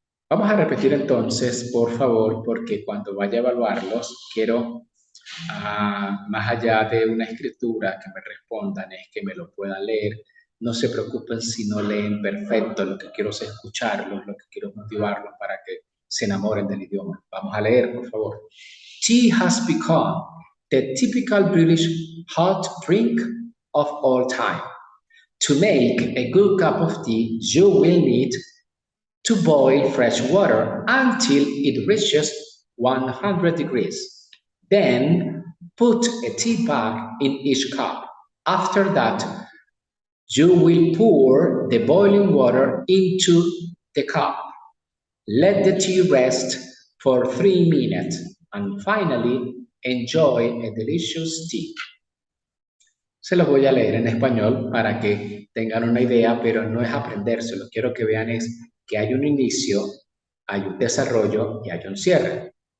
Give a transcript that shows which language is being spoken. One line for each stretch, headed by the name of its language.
Spanish: Vamos a repetir entonces, por favor, porque cuando vaya a evaluarlos, quiero, más allá de una escritura, que me respondan, es que me lo puedan leer. No se preocupen si no leen perfecto, lo que quiero es escucharlos, lo que quiero es motivarlos para que se enamoren del idioma. Vamos a leer, por favor.
English: Tea has become the typical British hot drink of all time. To make a good cup of tea, you will need to boil fresh water until it reaches 100 degrees. Then put a tea bag in each cup. After that, you will pour the boiling water into the cup. Let the tea rest for 3 minutes and finally enjoy a delicious tea.
Spanish: Se los voy a leer en español para que tengan una idea, pero no es aprendérselo. Quiero que vean que hay un inicio, hay un desarrollo y hay un cierre.